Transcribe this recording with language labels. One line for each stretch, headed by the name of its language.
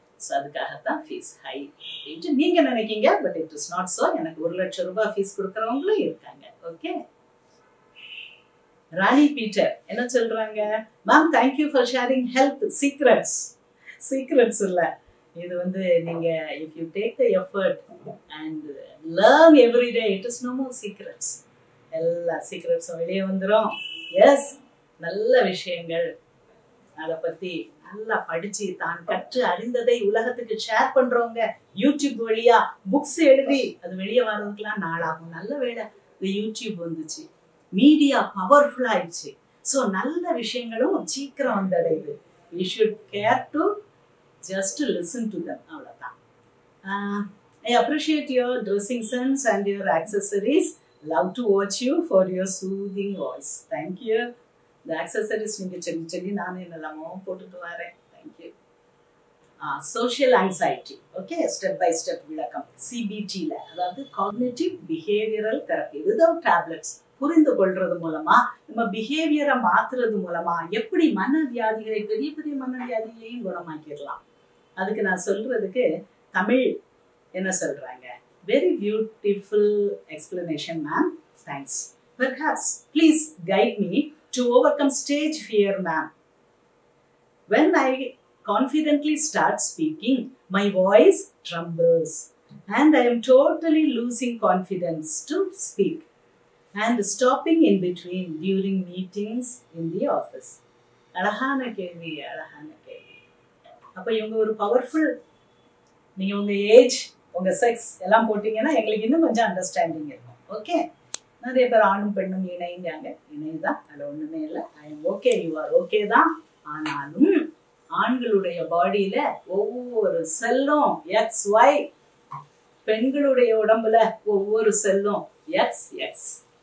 Tamil: So அதுக்காகத்தான் fees high அப்படின்ட்டு நீங்க நினைக்கீங்க.
English: But it is not so.
Tamil: எனக்கு 1 லட்சம் ரூபாய் ஃபீஸ் கொடுக்கறவங்களும் இருக்காங்க. ஓகே. ராணி பீட்டர் என்ன சொல்றாங்க,
English: ma'am thank you for sharing health secrets
Tamil: இல்ல, இது வந்து நீங்க
English: if you take the effort and learn every day, it is no more secrets.
Tamil: எல்லா சீக்ரெட்ஸும் வெளியே வந்துடும். எஸ், நல்ல விஷயங்கள் அதை பத்தி நல்லா படிச்சு தான் கற்று அறிந்ததை உலகத்துக்கு ஷேர் பண்றவங்க யூடியூப் வழியா புக்ஸ் எழுதி அது வெளியே வர்றதுக்கெல்லாம் நாளாகும். நல்ல வேளை இந்த யூடியூப் வந்துச்சு, மீடியா பவர்ஃபுல் ஆயிடுச்சு. ஸோ நல்ல விஷயங்களும் சீக்கிரம் வந்தடையுது.
English: We should care to just listen to them.
Tamil: அவ்வளோதான்.
English: I appreciate your dressing sense and your accessories. Love to watch you for your soothing voice. Thank you.
Tamil: The accessories நீங்க சொல்லி நானே என்னெல்லாமோ போட்டுட்டு வரேன்.
English: Thank you. Social anxiety. Okay, step by step விளக்கம். CBT-ல,
Tamil: அதாவது
English: cognitive behavioral therapy without tablets.
Tamil: புரிந்து கொள்றது மூலமா, நம்ம பிஹேவியரை மாத்துறது மூலமா எப்படி மனவியாதிகளை, பெரிய பெரிய மனவியாதியையும் குணமாக்கிடலாம். அதுக்கு நான் சொல்றதுக்கு தமிழ் என்ன சொல்றாங்க?
English: Very beautiful explanation, ma'am. Thanks. Perhaps please guide me to overcome stage fear, ma'am. When I confidently start speaking, my voice trembles and I am totally losing confidence to speak and stopping in between during meetings in the office.
Tamil: அழகான கேள்வி, அழகான கேள்வி. அப்ப இவங்க ஒரு powerful, நீங்க உங்க age, உங்க செக்ஸ் எல்லாம் போட்டீங்கன்னா எங்களுக்கு இன்னும் கொஞ்சம் அண்டர்ஸ்டாண்டிங் இருக்கும். ஓகே, நிறைய பேர் ஆணும் பெண்ணும் இணைங்காங்க. இணைதான், அதில் ஒண்ணுமே இல்லை.
English: I am okay, you are okay
Tamil: தான். ஆனாலும் ஆண்களுடைய பாடியில ஒவ்வொரு செல்லும் XY, பெண்களுடைய உடம்புல ஒவ்வொரு செல்லும் XX.